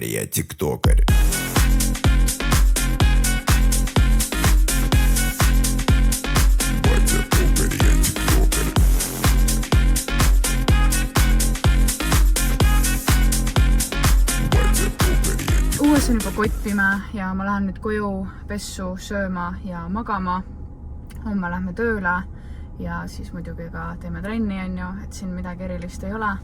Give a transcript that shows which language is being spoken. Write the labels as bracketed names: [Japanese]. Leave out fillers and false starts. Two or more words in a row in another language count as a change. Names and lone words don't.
[Russian] тиктокер. Батя токарь, я тиктокер. Батя токарь, я тиктокер. [Estonian] Õues on juba kottpime ja ma lähen nüüd koju pessu sööma ja magama. Homme lähme tööle ja siis muidugi ka teeme trenni, et siin midagi erilist ei ole.